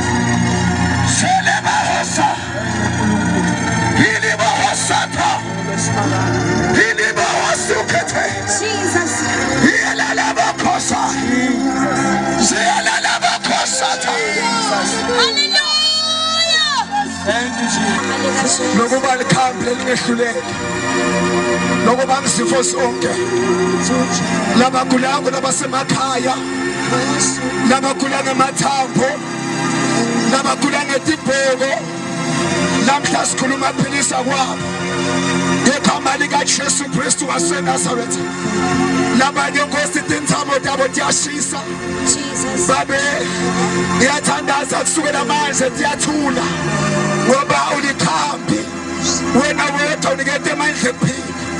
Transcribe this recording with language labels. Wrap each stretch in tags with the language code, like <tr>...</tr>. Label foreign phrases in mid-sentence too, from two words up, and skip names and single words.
<en>Shele bahosa hili bahosata hili bahosukete yelala bakosa yelala bakosata Thank you Jesus</en> <ss>lokuba likhambi lelingehluleki lokuba ngisifo sonke labagulayo labasemakhaya labagula ngemathambo labagula ngetibhoko namhla sikhuluma philisa kwabo ngegama likaJesu Kristu waseNazaretha labanye Nkosi tintamo tabo tiyashisa babe ngiyathandaza kusukela manje tiyathula ngoba ulikhambi wena wedwa unikete amandla ekuphila</ss>